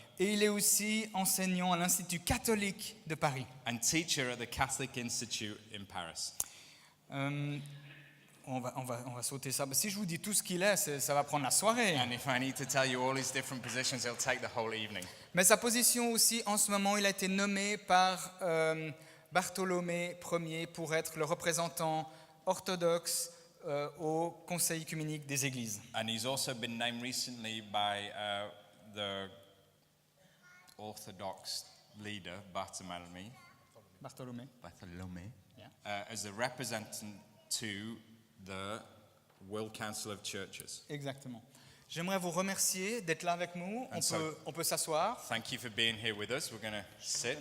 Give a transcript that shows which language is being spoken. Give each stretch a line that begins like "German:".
French: Et il est aussi enseignant à l'Institut catholique de Paris.
English: and teacher at the Catholic Institute in Paris.
French: On va sauter ça. Si je vous dis tout ce qu'il est, ça va prendre la soirée.
English: And if I need to tell you all his different positions, it'll take the whole evening.
French: Mais sa position aussi, en ce moment, il a été nommé par Bartholomé Ier pour être le représentant orthodoxe au Conseil œcuménique des Églises.
English: And he's also been named recently by the Orthodox leader, Bartholomew, Bartholomé. Yeah. as the representative to the World Council of Churches.
French: Exactement. J'aimerais vous remercier d'être là avec nous.
English: And so-
French: On peut s'asseoir.
English: Thank you for being here with us. We're going to sit.